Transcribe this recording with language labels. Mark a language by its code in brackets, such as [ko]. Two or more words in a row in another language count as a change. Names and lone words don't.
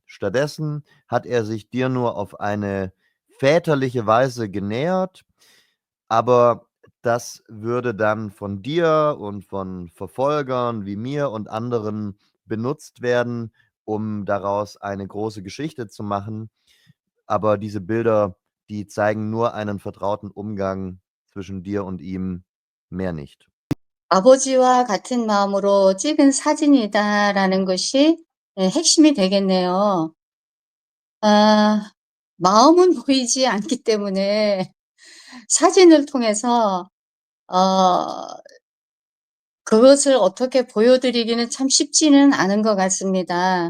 [de] Stattdessen hat er sich dir nur auf eine väterliche Weise genähert, aber das würde dann von dir und von Verfolgern wie mir und anderen benutzt werden, um daraus eine große Geschichte zu machen. Aber diese Bilder, die zeigen nur einen vertrauten Umgang zwischen dir und ihm, mehr nicht." [ko] "아버지와 같은 마음으로 찍은 사진이다."라는 것이 핵심이 되겠네요. 아 마음은 보이지 않기 때문에 사진을 통해서 어 그것을 어떻게 보여드리기는 참 쉽지는 않은 것 같습니다.